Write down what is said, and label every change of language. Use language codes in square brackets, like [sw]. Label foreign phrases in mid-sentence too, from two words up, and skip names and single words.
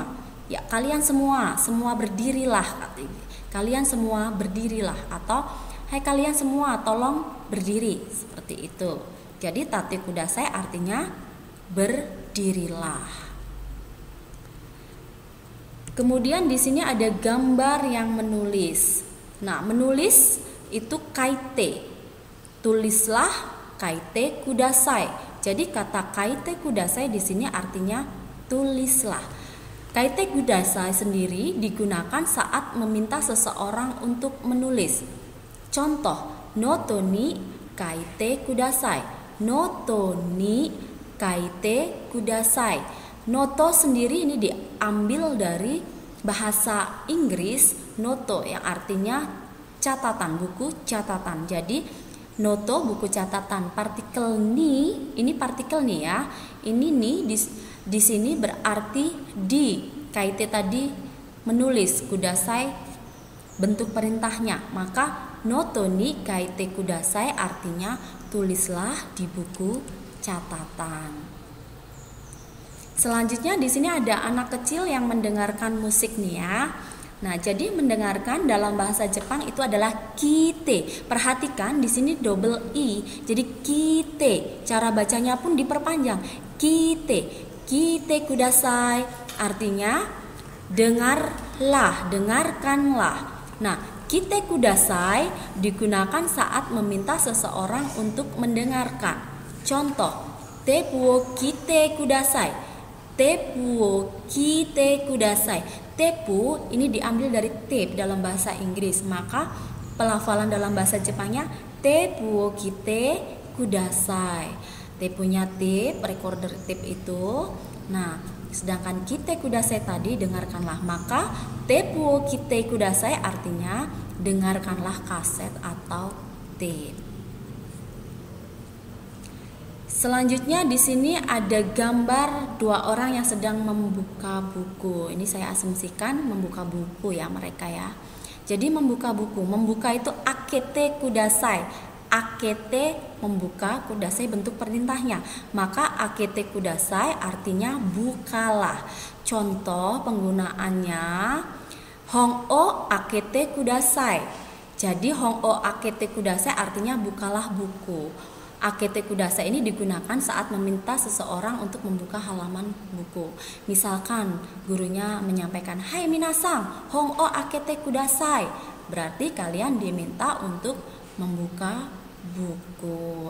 [id] Ya, kalian semua berdirilah. Kalian semua berdirilah atau hai kalian semua tolong berdiri, seperti itu. Jadi [ja] 立ってください [id] artinya berdirilah. Kemudian di sini ada gambar yang menulis. Nah, menulis itu kaite. Tulislah [ja] 書いてください. [id] Jadi kata [ja] 書いてください [id] di sini artinya tulislah. [ja] 書いてください [id] sendiri digunakan saat meminta seseorang untuk menulis. Contoh, [ja] ノートに書いてください. ノートに書いてください. [id] Noto sendiri ini diambil dari bahasa Inggris noto yang artinya catatan, buku catatan. Jadi noto buku catatan. Partikel ni, ini partikel nih ya. Ini nih di sini berarti di. Kaite tadi menulis, kudasai bentuk perintahnya. Maka [ja] ノートに書いてください [id] artinya tulislah di buku catatan. Selanjutnya di sini ada anak kecil yang mendengarkan musik nih ya. Nah, jadi mendengarkan dalam bahasa Jepang itu adalah kite. Perhatikan di sini double i. Jadi kite. Cara bacanya pun diperpanjang. Kite. [ja] 聞いてください [id] artinya dengarlah, dengarkanlah. Nah, [ja] 聞いてください [id] digunakan saat meminta seseorang untuk mendengarkan. Contoh, [ja] テープを聞いてください. テープを聞いてください. [id] Tepu ini diambil dari tape dalam bahasa Inggris. Maka pelafalan dalam bahasa Jepangnya [ja] テープを聞いてください. [id] Tepunya tape, [en] recorder tape [id] itu. Nah, sedangkan [ja] 聞いてください [id] tadi dengarkanlah. Maka [ja] テープを聞いてください [id] artinya dengarkanlah kaset atau tape. Selanjutnya di sini ada gambar dua orang yang sedang membuka buku. Ini saya asumsikan membuka buku ya mereka ya. Jadi membuka buku, membuka itu [ja] 開けてください. [id] Akete membuka, kudasai bentuk perintahnya. Maka [ja] 開けてください [id] artinya bukalah. Contoh penggunaannya [ja] 本を開けてください. [id] Jadi [ja] 本を開けてください [id] artinya bukalah buku. [ja] 開けてください [id] ini digunakan saat meminta seseorang untuk membuka halaman buku. Misalkan gurunya menyampaikan, [ja] "はい、皆さん、本を開けてください." [id] Berarti kalian diminta untuk membuka buku.